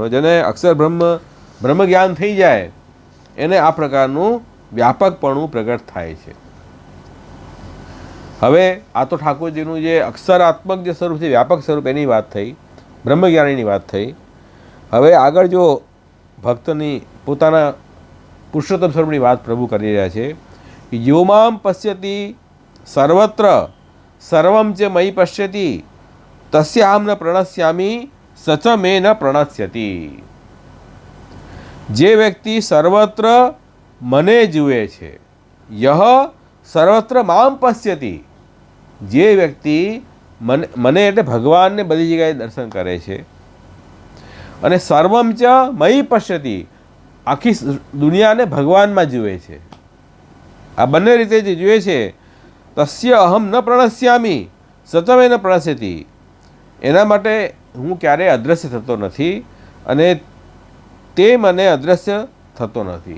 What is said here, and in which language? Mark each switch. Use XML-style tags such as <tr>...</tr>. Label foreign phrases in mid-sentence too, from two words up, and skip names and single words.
<gu>જેને અક્ષર બ્રહ્મ જ્ઞાન થઈ જાય એને આ પ્રકારનું વ્યાપકપણું પ્રગટ થાય છે. હવે આ તો ઠાકોરજીનું જે અક્ષરાત્મક જે સ્વરૂપ છે, વ્યાપક સ્વરૂપ, એની વાત થઈ, બ્રહ્મજ્ઞાનીની વાત થઈ. હવે આગળ જો ભક્તની પોતાના પુરુષોત્તમ સ્વરૂપની વાત પ્રભુ કરી રહ્યા છે.</gu> <sa>योमाम् पश्यति सर्वत्र सर्वम् च मयि पश्यति तस्याहम् न प्रणश्यामि स च मे न प्रणश्यति.</sa> <gu>જે વ્યક્તિ સર્વત્ર મને જુએ છે,</gu> <sa>य सर्वत्र माम् पश्यति,</sa> <gu>જે વ્યક્તિ મને એટલે ભગવાનને બધી જગ્યાએ દર્શન કરે છે, અને</gu> <sa>सर्वम् च मयि पश्यति,</sa> <gu>આખી દુનિયાને ભગવાનમાં જુએ છે, આ બંને રીતે જે જુએ છે,</gu> <sa>तस्य अहम् न प्रणश्यामि सचमे न प्रणश्यति,</sa> <gu>એના માટે હું ક્યારેય અદૃશ્ય થતો નથી અને તે મને અદૃશ્ય થતો નથી.</gu>